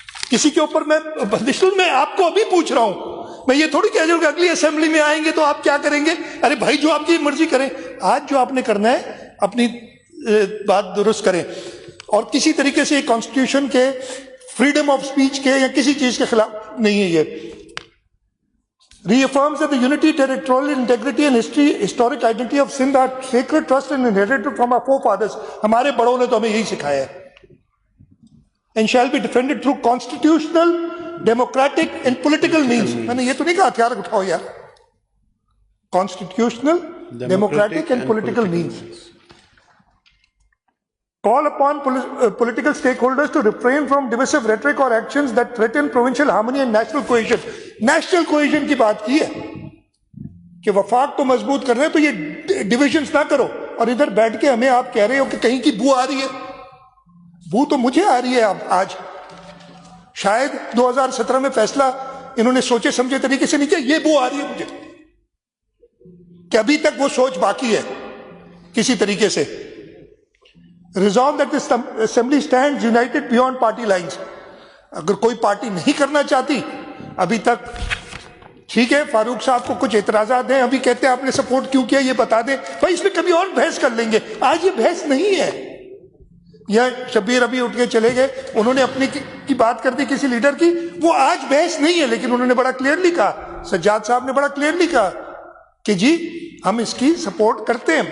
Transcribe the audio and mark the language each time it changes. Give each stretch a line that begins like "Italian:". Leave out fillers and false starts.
Urdu: کسی کے اوپر میں آپ کو ابھی پوچھ رہا ہوں, میں یہ تھوڑی کہہ رہا ہوں کہ اگلی اسمبلی میں آئیں گے تو آپ کیا کریں گے. ارے بھائی جو آپ کی مرضی کریں, آج جو آپ نے کرنا ہے اپنی بات درست کریں, اور کسی طریقے سے کانسٹیٹیوشن کے فریڈم آف سپیچ کے یا کسی چیز کے خلاف نہیں ہے.
English: یہ reaffirms that the unity, territorial integrity and historic identity of Sindh are sacred trust and inherited from our forefathers.
Urdu: ہمارے بڑوں نے تو ہمیں یہی سکھایا ہے.
English: And shall be defended through constitutional, democratic and political means.
Urdu: میں نے یہ تو نہیں کہا ہتھیار اٹھاؤ یار.
English: Constitutional, democratic and political means. Call upon political stakeholders to refrain from divisive rhetoric or actions that threaten provincial harmony and national cohesion.
Urdu: National cohesion کی بات کی ہے کہ وفاق کو مضبوط کر رہے ہیں تو یہ ڈویژنز نہ کرو, اور ادھر بیٹھ کے ہمیں آپ کہہ رہے ہو کہ کہیں کی بو آ رہی ہے. بو تو مجھے آ رہی ہے اب آج. شاید 2017 میں فیصلہ انہوں نے سوچے سمجھے طریقے سے نہیں کیا, یہ بو آ رہی ہے مجھے کہ ابھی تک وہ سوچ باقی ہے کسی طریقے سے.
English: Resolve that this assembly stands united beyond party lines.
Urdu: اگر کوئی پارٹی نہیں کرنا چاہتی ابھی تک, ٹھیک ہے, فاروق صاحب کو کچھ اعتراضات ہیں, ابھی کہتے ہیں آپ نے سپورٹ کیوں کیا یہ بتا دیں بھائی, اس میں کبھی اور بحث کر لیں گے. آج یہ بحث نہیں ہے. یا شبیر ابھی اٹھ کے چلے گئے, انہوں نے اپنی کی بات کر دی کسی لیڈر کی, وہ آج بحث نہیں ہے, لیکن انہوں نے بڑا کلیئرلی کہا, سجاد صاحب نے بڑا کلیئرلی کہا کہ جی ہم اس کی سپورٹ کرتے ہیں.